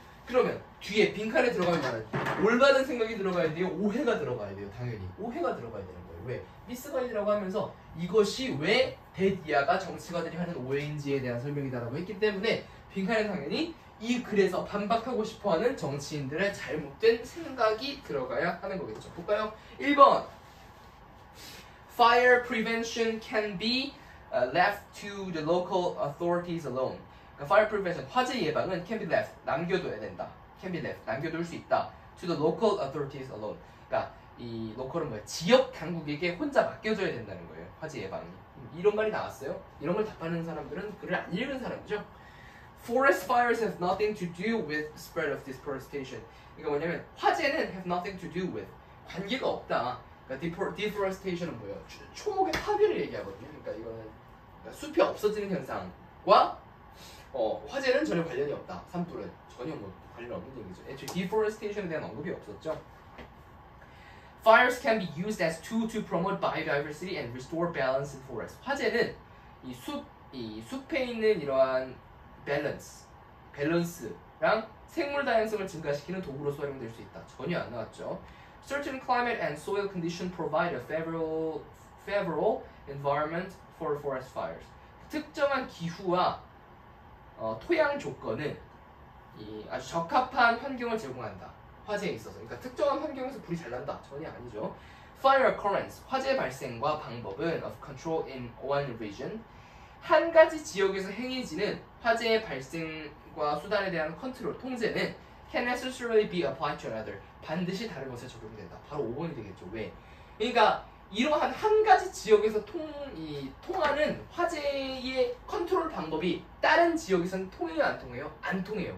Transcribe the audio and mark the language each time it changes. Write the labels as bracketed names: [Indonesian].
[Korean] 그러면 뒤에 빈칸에 들어가면 말은 올바른 생각이 들어가야 돼요? 오해가 들어가야 돼요? 당연히 오해가 들어가야 되는 거예요. 왜? 미스가이드라고 하면서 이것이 왜 대디아가 정치가들이 하는 오해인지에 대한 설명이다라고 했기 때문에 빈칸에 당연히 이 글에서 반박하고 싶어하는 정치인들의 잘못된 생각이 들어가야 하는 거겠죠. 볼까요? [English] 1번 Fire prevention can be left to the local authorities alone. [Korean] 그러니까 [English] fire prevention, [Korean] 화재 예방은 [English] can be left, [Korean] 남겨둬야 된다. [English] can be left, [Korean] 남겨둘 수 있다. [English] to the local authorities alone. [Korean] 그러니까 이 lokal은 뭐야? 지역 당국에게 혼자 맡겨줘야 된다는 거예요. 화재 예방이. 이런 말이 나왔어요. 이런 걸 답하는 사람들은 글을 안 읽은 사람이죠. [English] Forest fires have nothing to do with spread of deforestation. [Korean] 이거 뭐냐면 화재는 [English] have nothing to do with, [Korean] 관계가 없다. 그러니까 deforestation은 뭐예요? 초목의 파괴를 얘기하거든요. 그러니까 이거는 숲이 없어지는 현상과 화재는 전혀 관련이 없다. 산불은 전혀 뭐 관련 없는 얘기죠. 애초에 deforestation에 대한 언급이 없었죠. [English] Fires can be used as tool to promote biodiversity and restore balance in forest. [Korean] 화재는 이 숲에 있는 이러한 밸런스랑 생물 다양성을 증가시키는 도구로서 활용될 수 있다. 전혀 안 나왔죠. [English] Certain climate and soil condition provide a favorable environment for forest fires. [Korean] 특정한 기후와 토양 조건은 아주 적합한 환경을 제공한다. 화재에 있어서. 그러니까 특정한 환경에서 불이 잘 난다. 전혀 아니죠. [English] Fire occurrence, [Korean] 화재 발생과 방법은 [English] of control in one region. [Korean] 한 가지 지역에서 행해지는 화재의 발생과 수단에 대한 컨트롤, 통제는 [English] can necessarily be applied to another. [Korean] 반드시 다른 것에 적용된다. 바로 5번이 되겠죠. 왜? 그러니까 이러한 한 가지 지역에서 통하는 화재의 컨트롤 방법이 다른 지역에서는 통해요? 안 통해요? 안 통해요.